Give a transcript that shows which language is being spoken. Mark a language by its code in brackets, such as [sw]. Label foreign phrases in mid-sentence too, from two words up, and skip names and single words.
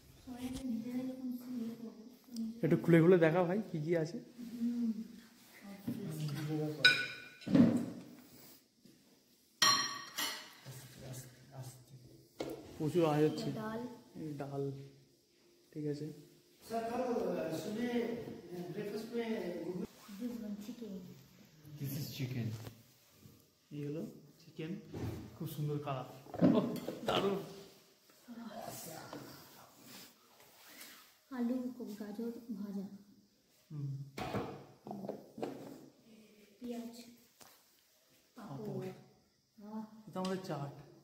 [bn] একটু খুলে খুলে দেখা ভাই কি কি আছে। প্রচুর আওয়াজ হচ্ছে। ডাল ঠিক আছে। [en] This is chicken. [hi] ये लो [bn] चिकेन, খুব সুন্দর কালা। ওহ দারুণ। আলু গাজর ভাজা, পেঁয়াজ, পাপড়। এটা আমাদের চাট।